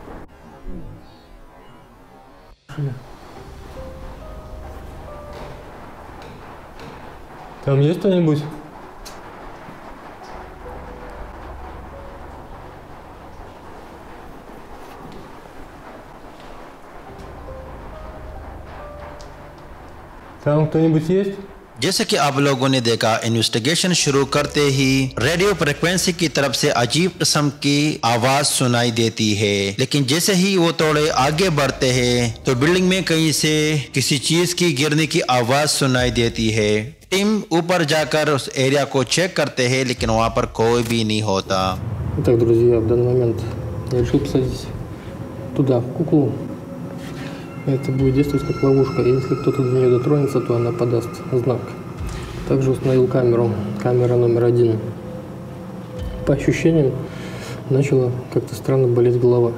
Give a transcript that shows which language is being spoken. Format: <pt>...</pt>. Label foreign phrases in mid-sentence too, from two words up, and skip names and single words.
<ru>Там есть кто-нибудь? Там кто-нибудь есть?</ru> <hi>जैसे कि आप लोगों ने देखा, इन्वेस्टिगेशन शुरू करते ही</hi> <en>radio frequency</en> <hi>की तरफ से अजीब किस्म की आवाज सुनाई देती है, लेकिन जैसे ही वो थोड़े आगे बढ़ते हैं तो बिल्डिंग में कहीं से किसी चीज की गिरने की आवाज सुनाई देती है। टीम ऊपर जाकर उस एरिया को चेक करते हैं, लेकिन वहाँ पर कोई भी नहीं होता।</hi> <ru>Итак, друзья, в данный момент я решил посадить туда куклу. Это будет действовать как ловушка, и если кто-то до нее дотронется, то она подаст знак. Также установил камеру, камера номер 1. По ощущениям, начала как-то странно болеть голова.</ru>